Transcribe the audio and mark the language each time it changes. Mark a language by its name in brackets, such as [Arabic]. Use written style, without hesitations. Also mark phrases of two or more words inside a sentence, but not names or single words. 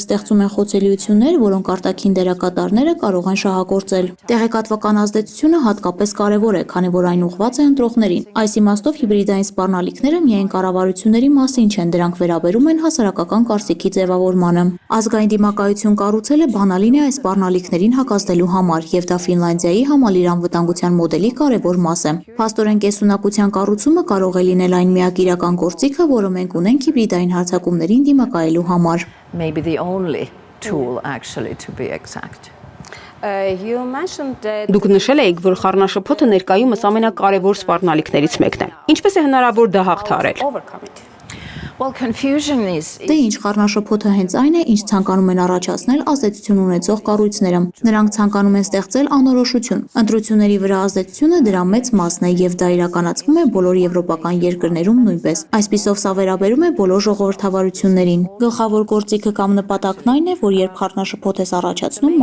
[Armenian] ստեղծում են խոցելիություններ, որոնք արտաքին դերակատարները կարող են շահագործել։ Տեղեկատվական ազդեցությունը հատկապես կարևոր է, քանի որ այն ուղղված է ընտրողներին։ Այս իմաստով հիբրիդային սպառնալիքները միայն կառավարությունների մասին չեն, դրանք վերաբերում են հասարակական կարծիքի ձևավորմանը։ Ազգային դիմակայություն կառուցելը բանալին է այս սպառնալիքներին հակազդելու համար, եւ դա Ֆինլանդիայի համալիր անվտանգության մոդելի կարևոր մաս է։ Փաստորեն կեսունակության կառուցումը կարող է լինել այն միակ իրական գործիքը, որը մենք ունենք հիբրիդային հարձակումներին դիմակայելու համար։ [English] maybe the only tool actually to be exact. You mentioned that [Armenian] Դուք նշել եք, որ խառնաշփոթը ներկայումս ամենակարևոր սպառնալիքներից մեկն է։ Ինչպես է հնարավոր դա հաղթահարել։ [English] overcome it. Well, confusion is [Armenian] Դե ինչ խառնաշփոթը հենց այն է, ինչ ցանկանում են առաջացնել ազդեցություն ունեցող կառույցները։ Նրանք ցանկանում են ստեղծել անորոշություն։ Ընտրությունների վրա ազդեցությունը դրա մեծ մասն է եւ դա իրականացվում է բոլոր եվրոպական երկրներում նույնպես։ Այսպիսով սա վերաբերում է բոլոր ժողովրդավարություններին։ Գլխավոր գործիքը կամ նպատակն այն է, որ երբ խառնաշփոթ ես առաջացնում,